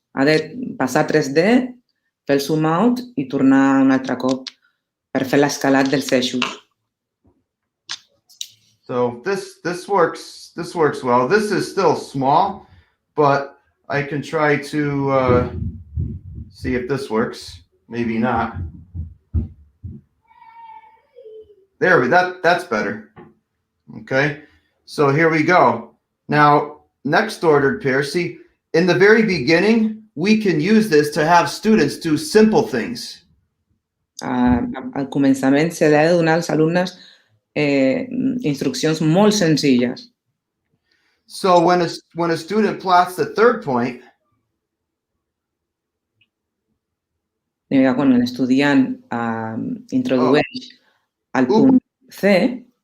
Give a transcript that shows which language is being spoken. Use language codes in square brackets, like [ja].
[ca] Ha de passar a 3D, fer el zoom out i tornar un altre cop per fer l'escalat dels eixos. [en] So this works well. This is still small, but I can try to see if this works. Maybe not. There, that's better. Okay, so here we go. Now, next ordered pair. See, in the very beginning, we can use this to have students do simple things. [ca] Al començament se li ha de donar als alumnes instruccions molt senzilles. [en] So when a student plots the third point, [ca] Quan l'estudiant introdueix el punt C,